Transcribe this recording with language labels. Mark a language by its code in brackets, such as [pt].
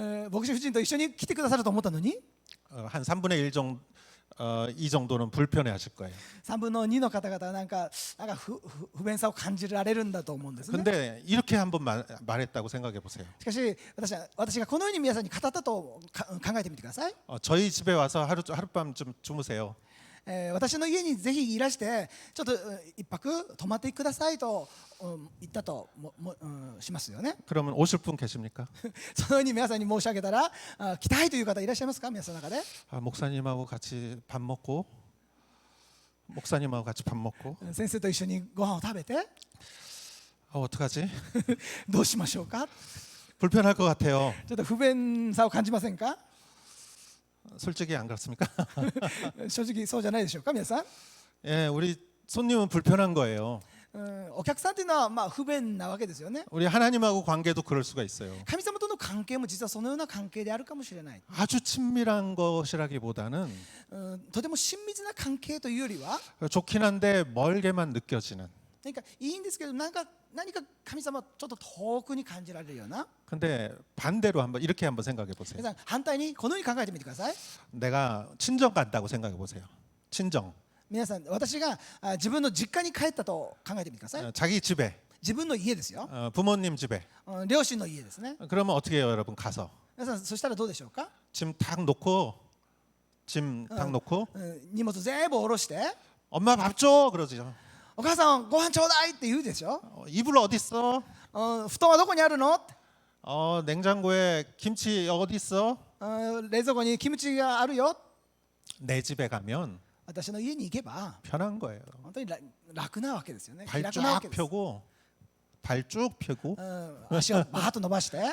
[ja] 牧師夫人と一緒に来てくださると思ったのに [ko] 한 3분의 1 정도 이 정도는 불편해 하실 거예요. [ja] 3分の2の方々はなんか不便さを感じられるんだと思うんですね。 [ko] 근데 이렇게 한번 말했다고 생각해 보세요. [ja] しかし私がこのように皆さんに語ったと考えてみてください。 [ko] 저희 집에 와서 하룻밤 좀 주무세요. [ja] 私の家にぜひいらしてちょっと一泊泊まってくださいと言ったとしますよね。 [ko] 그러면 오실 분 계십니까? [ja] そのように皆さんに申し上げたら来たいという方いらっしゃいますか？皆さんの中で [ko] 목사님하고 같이 밥 먹고 목사님하고 같이 밥 먹고 [ja] 先生と一緒にご飯を食べて [ko] 어떡하지? [ja] どうしましょうか？ [ko] 불편할 것 같아요. [ja] ちょっと不便さを感じませんか？ [ko] 솔직히 안 그렇습니까? [ja] 正直そうじゃないでしょうか皆さん。 [ko] 예, 우리 손님은 불편한 거예요. [ja] お客さんというのはまあ不便なわけですよね。 [ko] 우리 하나님하고 관계도 그럴 수가 있어요. [ja] 神様との関係も実はそのような関係であるかもしれない。 [ko] 아주 친밀한 것이라기보다는 [ja] とても親密な関係というよりは [ko] 좋긴 한데 멀게만 느껴지는. [ja] 何かいいんですけど何か神様ちょっと遠くに感じられるような。 [ko] 근데 반대로 한번 이렇게 한번 생각해 보세요. [ja] 皆さん反対にこのように考えてみてください。 [ko] 내가 친정 간다고 생각해 보세요. 친정. [ja] 皆さん私が自分の実家に帰ったと考えてみてください。 [ko] 자기 집에 [ja] 自分の家ですよ。 [ko] 부모님 집에. [ja] 両親の家ですね。 [ko] 그러면 어떻게 해요, 여러분? 가서 [ja] 皆さんそしたらどうでしょうか？ [ko] 짐 탁 놓고 짐 탁 놓고 [ja] 荷物全部下ろして [ko] 엄마 밥 줘 그러죠. [ja] お母さんご飯ちょうだいって言うでしょ。 [ko] 이불 어디 있어? [ja] 布団はどこにあるの？ [ko] 냉장고에 김치 어디 있어? [ja] 冷蔵庫にキムチがあるよ。 [ko] 내 집에 가면 [ja] 私の家に行けば [ko] 편한 거예요. [ja] 本当に楽なわけですよね。 [ko] 발 [ja] 楽なわけ [ko] 쫙 [ja] です。 [ko] 펴고 발 쭉 펴고 [ja] 足をバーッと伸ばして